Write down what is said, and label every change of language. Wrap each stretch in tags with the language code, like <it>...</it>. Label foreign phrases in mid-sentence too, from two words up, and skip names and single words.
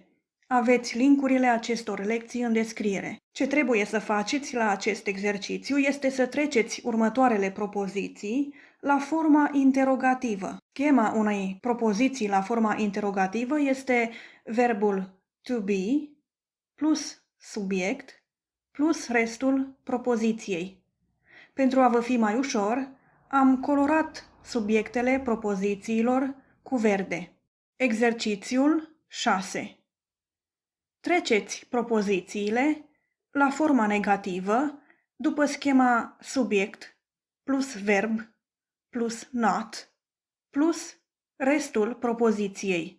<ro>Aveți linkurile acestor lecții în descriere. Ce trebuie să faceți la acest exercițiu este să treceți următoarele propoziții la forma interogativă. Schema unei propoziții la forma interogativă este verbul</ro> <en>to be</en> <ro>plus subiect plus restul propoziției. Pentru a vă fi mai ușor, am colorat subiectele propozițiilor cu verde. Exercițiul 6. Treceți propozițiile la forma negativă după schema subiect plus verb plus not plus restul propoziției.</ro>